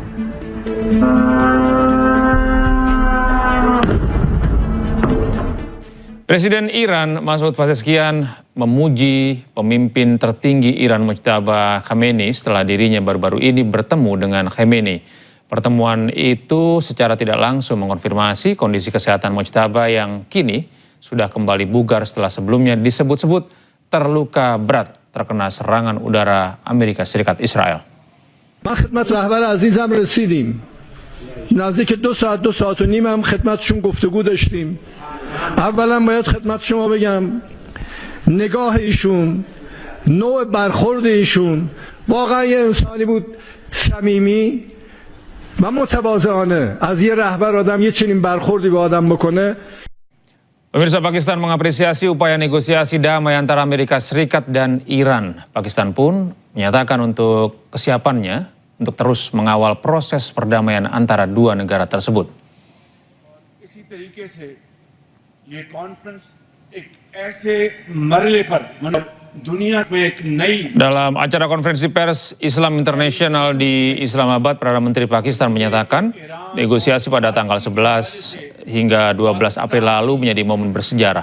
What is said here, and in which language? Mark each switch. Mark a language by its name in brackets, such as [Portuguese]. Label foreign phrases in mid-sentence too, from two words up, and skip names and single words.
[Indonesian] Presiden Iran Masoud Pezeshkian memuji pemimpin tertinggi Iran Mojtaba Khamenei setelah dirinya baru-baru ini bertemu dengan Khamenei. Pertemuan itu secara tidak langsung mengonfirmasi kondisi kesehatan Mojtaba yang kini sudah kembali bugar setelah sebelumnya disebut-sebut terluka berat terkena serangan udara Amerika Serikat Israel. [Persian] ما خدمت رهبر عزیزم رسیدیم. نزدیک 2 ساعت و نیم هم خدمتشون گفتگو داشتیم. اولا باید خدمت شما بگم نگاه ایشون، نوع برخورد ایشون واقعا یه انسانی بود صمیمی و متواضعانه. از یه رهبر آدم یه چنین برخوردی به آدم بکنه. [Indonesian] Pemirsa, Pakistan mengapresiasi upaya negosiasi damai antara Amerika Serikat dan Iran. Pakistan pun menyatakan untuk kesiapannya untuk terus mengawal proses perdamaian antara dua negara tersebut. Dalam acara konferensi pers Islam International di Islamabad, Perdana Menteri Pakistan menyatakan negosiasi pada tanggal 11 hingga 12 April lalu menjadi momen bersejarah.